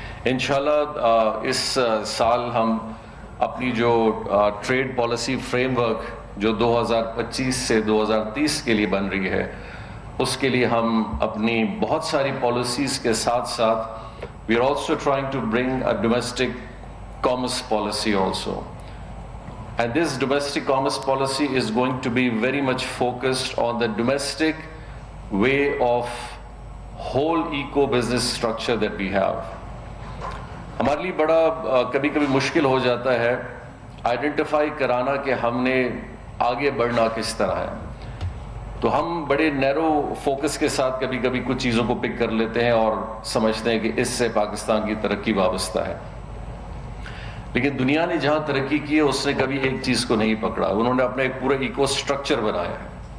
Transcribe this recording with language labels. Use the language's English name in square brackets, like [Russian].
[Urdu] انشاءاللہ اس سال ہم اپنی جو ٹریڈ پالیسی فریم ورک جو 2025 سے 2030 کے لیے بن رہی ہے، اس کے لیے ہم اپنی بہت ساری پالیسیز کے ساتھ ساتھ [English] We are also trying to bring a domestic commerce policy also. And this domestic commerce policy is going to be very much focused on the domestic way of whole eco-business structure that we have. [Urdu] ہمارے لیے بڑا کبھی کبھی مشکل ہو جاتا ہے identify کرانا کہ ہم نے آگے بڑھنا کس طرح ہے. تو ہم بڑے نیرو فوکس کے ساتھ کبھی کبھی کچھ چیزوں کو پک کر لیتے ہیں اور سمجھتے ہیں کہ اس سے پاکستان کی ترقی وابستہ ہے، لیکن دنیا نے جہاں ترقی کی ہے اس نے کبھی ایک چیز کو نہیں پکڑا. انہوں نے اپنا ایک پورا ایکو سٹرکچر بنایا ہے